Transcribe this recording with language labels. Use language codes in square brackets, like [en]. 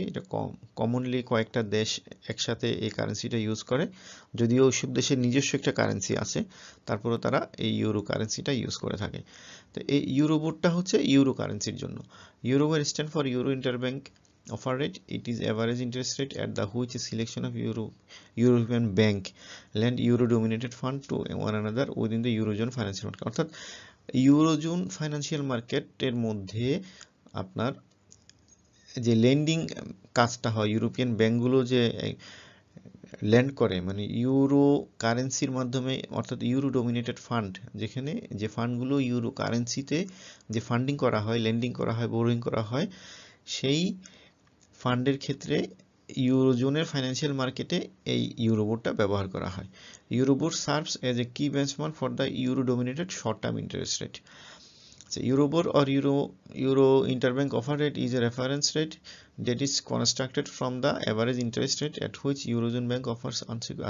[bn] এটা কমনলি কয়েকটা দেশ একসাথে এই কারেন্সিটা ইউজ করে, যদিও ওইসব দেশের নিজস্ব একটা কারেন্সি আছে, তারপরেও তারা এই ইউরো কারেন্সিটা ইউজ করে থাকে। তো এই ইউরোবোরটা হচ্ছে ইউরো কারেন্সির জন্য। [en] Euribor stand for euro interbank offer rate. It is average interest rate at the which a selection of European bank lend euro dominated fund to one another within the eurozone financial market. [bn] অর্থাৎ eurozone financial মার্কেটের মধ্যে আপনার যে lending কাজটা হয়, European ব্যাংকগুলো যে land করে, মানে ইউরো কারেন্সির মাধ্যমে, অর্থাৎ ইউরো ডোমিনেটেড ফান্ড, যেখানে যে ফান্ডগুলো ইউরো কারেন্সিতে যে ফান্ডিং করা হয়, লেন্ডিং করা হয়, বোরোইং করা হয়, সেই ফান্ডের ক্ষেত্রে ইউরোজোনের ফাইন্যান্সিয়াল মার্কেটে এই ইউরোবোরটা ব্যবহার করা হয়। [en] Euribor serves as a key benchmark for the euro dominated short term interest rate. So Eurobor or Euro interbank offer rate is a reference rate that is constructed from the average interest rate at which Eurozone bank offers unsecured.